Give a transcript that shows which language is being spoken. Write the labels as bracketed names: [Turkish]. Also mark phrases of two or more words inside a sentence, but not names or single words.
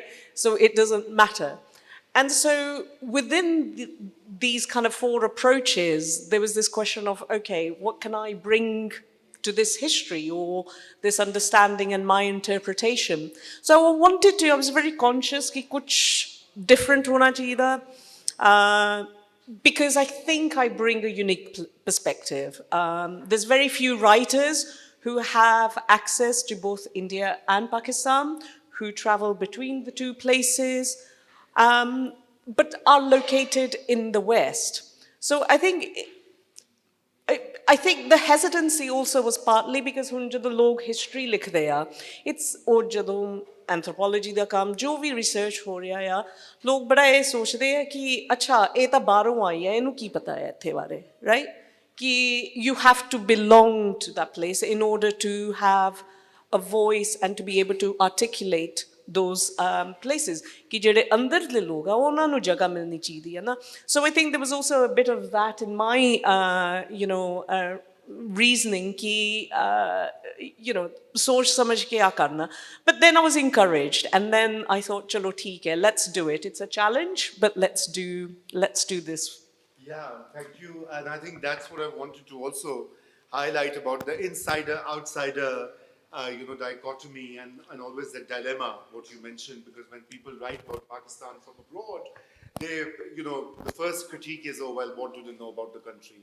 [English] So it doesn't matter. And so within these kind of four approaches, there was this question of, okay, what can I bring to this history or this understanding and my interpretation? So I was very conscious that [Hindi] कुछ डिफरेंट होना चाहिए, [English] because I think I bring a unique perspective. There's very few writers who have access to both India and Pakistan, who travel between the two places, but are located in the West. So I think the hesitancy also was partly because when the [Punjabi] ਲੋਗ ਹਿਸਟਰੀ ਲਿਖਦੇ ਆ, ਇਟਸ ਔਰ ਜਦੋਂ ਐਂਥਰੋਪੋਲੋਜੀ ਦਾ ਕੰਮ ਜੋ ਭੀ ਰਿਸਰਚ ਹੋ ਰਿਹਾ ਯਾ ਲੋਗ ਬੜਾ ਇਹ ਸੋਚਦੇ ਹੈ ਕਿ ਅੱਛਾ ਇਹ ਤਾਂ ਬਾਹਰੋਂ ਆਈ ਹੈ ਇਨੂੰ ਕੀ ਪਤਾ ਹੈ ਇੱਥੇ ਬਾਰੇ, right? [English] Ki you have to belong to that place in order to have a voice and to be able to articulate those places. [Punjabi] ਕਿ ਜਿਹੜੇ ਅੰਦਰ ਦੇ ਲੋਗ ਆ ਉਹਨਾਂ ਨੂੰ ਜਗ੍ਹਾ ਮਿਲਣੀ ਚਾਹੀਦੀ ਹੈ ਨਾ. [English] So I think there was also a bit of that in my reasoning [Hindi] कि सोच समझ के क्या करना. [English] But then I was encouraged, and then I thought [Hindi] चलो ठीक है, [English] let's do it. It's a challenge, but let's do this. Yeah, thank you. And I think that's what I wanted to also highlight about the insider-outsider, dichotomy and always the dilemma, what you mentioned, because when people write about Pakistan from abroad, they, the first critique is, oh, well, what do they know about the country?